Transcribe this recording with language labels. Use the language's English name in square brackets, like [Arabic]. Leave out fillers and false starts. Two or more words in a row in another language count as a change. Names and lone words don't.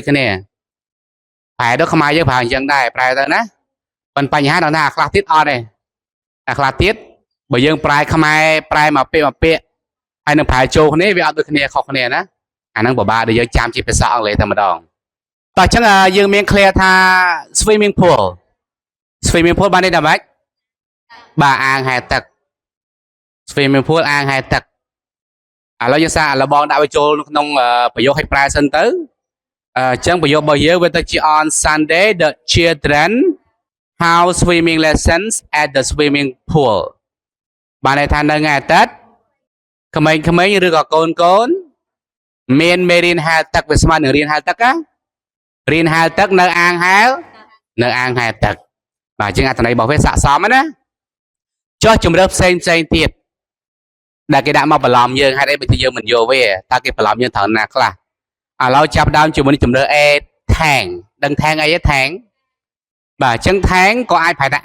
[Khmer] គ្នាប្រែដល់ខ្មែរយើងប្រើអញ្ចឹងដែរប្រែទៅណាប៉ុន្តែបញ្ហាដល់ថាអាខ្លះទៀតអត់ទេអាខ្លះទៀតបើយើងប្រែខ្មែរប្រែមកពាក្យហើយនឹងប្រែចូលគ្នាវាអត់ដូចគ្នាខុសគ្នាណាអាហ្នឹងពិបាកដែលយើងចាំជាភាសាអង់គ្លេសតែម្ដងតោះអញ្ចឹងយើងមាន clear ថា [English] swimming pool [Khmer] បាននេះដល់ម៉េចបាទអាងហែលទឹក [English] swimming pool [Khmer] អាងហែលទឹកឥឡូវយើងសាកលបងដាក់វាចូលក្នុងប្រយោគឲ្យប្រែសិនទៅចឹងប្រយោគរបស់យើងវាទៅជា [English] on Sunday the children how swimming lessons at the swimming pool [Khmer] បានន័យថានៅថ្ងៃអាទិត្យក្មេងៗឬក៏កូនមានមេរៀនហែលទឹកវាស្មើនឹងរៀនហែលទឹកណារៀនហែលទឹកនៅអាងហែលទឹក បាទចឹងអត្ថន័យរបស់វាស័ក្តិសមណាចុះជំរឿផ្សេងទៀតដែលគេដាក់មកបន្លំយើងហេតុអីបើយើងមិនយកវាតើគេបន្លំយើងត្រូវណាខ្លះឥឡូវចាប់ដើមជាមួយជំរឿ [English] A tank [Khmer] ដឹង tank អីទេ tank បាទអញ្ចឹង tank ក៏អាចប្រែថា